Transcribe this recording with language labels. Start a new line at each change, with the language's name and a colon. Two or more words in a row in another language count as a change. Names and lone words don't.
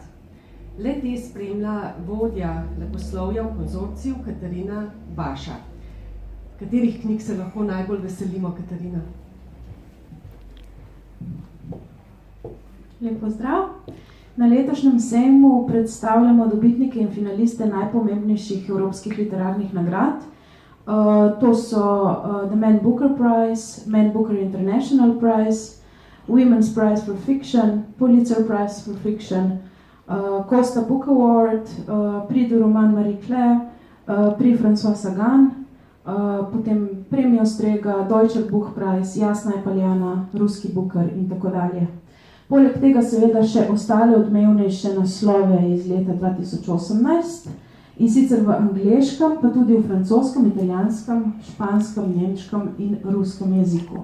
Slovenian: Le te spremlja vodja leposlovja v konzorciju Katarina Baša. Katerih knjig se lahko najbolj veselimo, Katarina? Lep pozdrav. Na letošnjem sejmu predstavljamo dobitnike in finaliste najpomembnejših evropskih literarnih nagrad. To so the Man Booker Prize, Man Booker International Prize, Women's Prize for Fiction, Pulitzer Prize for Fiction, Costa Book Award, Prix du Roman Marie Claire, Prix François Sagan, potem premijo Strega, Deutscher Buchpreis, Jasna Paljana, Ruski Booker in tako dalje. Poleg tega seveda še ostale odmevnejše naslove iz leta 2018, in sicer v angleškem, pa tudi v francoskem, italijanskem, španskem, nemškem in ruskem jeziku.